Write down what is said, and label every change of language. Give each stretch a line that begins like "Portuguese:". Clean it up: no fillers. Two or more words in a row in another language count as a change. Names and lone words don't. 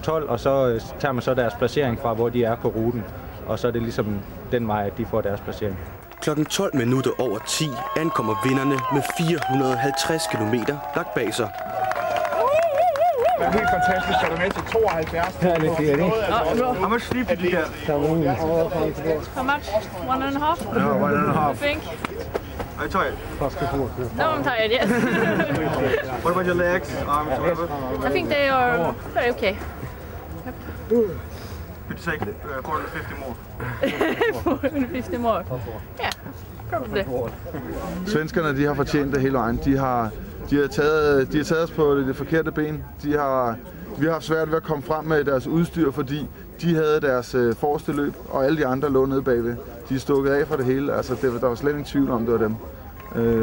Danish: 12, og så tager man så deres placering fra, hvor de er på ruten. Og så er det ligesom den vej, at de får deres placering. Klokken 12 minutter over 10 ankommer vinderne med 450 kilometer lagt bag sig. Det er helt fantastisk, at du er med til 72.
English: How much sleep did you get? How much? 1.5? No, 1.5. I think. Are you tired? No, I'm tired, yes. What about your legs, arms, whatever? I think they are very okay. Could you take 450 more? 450 more. Yeah, probably.
Danish: Svenskerne, de har fortjent det hele vejen. De har taget os på det forkerte ben. Vi har haft svært ved at komme frem med deres udstyr, fordi de havde deres forreste løb, og alle de andre lå nede bagved. De er stukket af fra det hele. Altså, der var slet ingen tvivl om, det var dem.